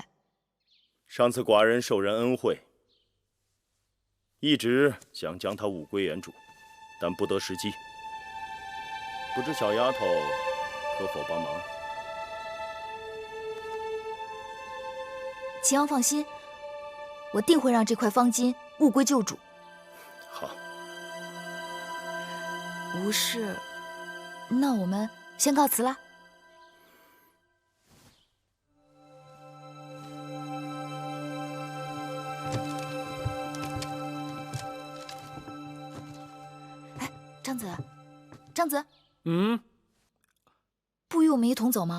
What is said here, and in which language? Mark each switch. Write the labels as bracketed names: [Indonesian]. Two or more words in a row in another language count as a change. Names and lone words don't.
[Chinese] 上次寡人受人恩惠，一直想將他物歸原主，但不得時機。不知小丫頭可否幫忙？秦王放心，我定會讓這塊方巾物歸舊主。好，無事，那我們先告辭了。哎，张子，张子，不与我们一同走嗎？